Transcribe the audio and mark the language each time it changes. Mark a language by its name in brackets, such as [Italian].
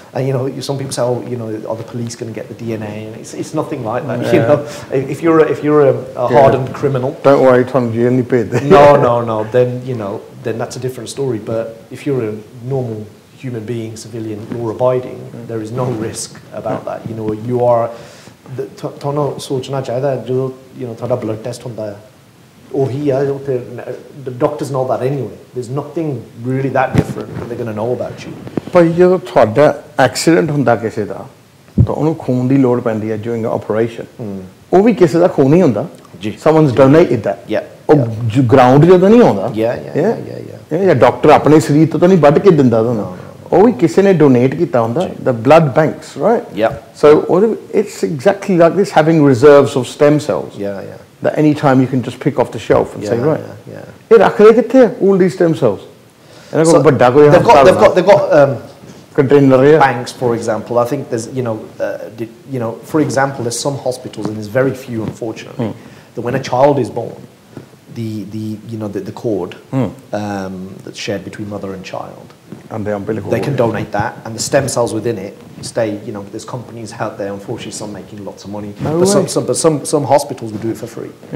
[English] And you know, some people say, oh, you know, are the police going to get the DNA? And it's nothing like that. You know, if you're a hardened criminal, don't worry, Tom, you only paid. no. Then you know, then that's a different story. But if you're a normal human being, civilian, law-abiding, there is no risk about that. You know, you are. [Punjabi] ਤੁਹਾਨੂੰ ਸੋਚਣਾ ਚਾਹੀਦਾ ਜਦੋਂ you know ਤੁਹਾਡਾ blood test ਹੁੰਦਾ ਹੈ ਉਹੀ ਆ ਜੋ ਫਿਰ [English] the doctors know that anyway. There's nothing really that different that they're going to know about you. [Punjabi] ਭਾਈ ਜਦੋਂ ਤੁਹਾਡਾ ਐਕਸੀਡੈਂਟ ਹੁੰਦਾ ਕਿਸੇ ਦਾ ਤਾਂ ਉਹਨੂੰ ਖੂਨ ਦੀ ਲੋੜ ਪੈਂਦੀ ਹੈ [English] during operation [Punjabi] ਉਹ ਵੀ ਕਿਸੇ ਦਾ ਖੂਨ ਹੀ ਹੁੰਦਾ ਜੀ [English] someone's donated that [Punjabi] ਉਹ ਗਰਾਊਂਡ ਜਦੋਂ ਨਹੀਂ ਆਉਂਦਾ ਜਾਂ ਡਾਕਟਰ ਆਪਣੇ ਸਰੀਰ ਤੋਂ ਤਾਂ ਨਹੀਂ ਵੱਢ ਕੇ ਦਿੰਦਾ ਤੁਹਾਨੂੰ ਉਹ ਵੀ ਕਿਸੇ ਨੇ ਡੋਨੇਟ ਕੀਤਾ ਹੁੰਦਾ [English] the blood banks right so it's exactly like this having reserves of stem cells that any time you can just pick off the shelf and say right [Punjabi] ਇਹ ਰੱਖਦੇ ਕਿੱਥੇ [English] all these stem cells [Punjabi] ਇਹਨਾਂ ਕੋਲ ਵੱਡਾ ਕੋਈ [English] they've got container banks, for example. I think there's for example, there's some hospitals, and there's very few, unfortunately, that when a child is born, the cord that's shared between mother and child, and the umbilical they can donate that, and the stem cells within it stay. You know, there's companies out there, unfortunately, some making lots of money, but some hospitals will do it for free.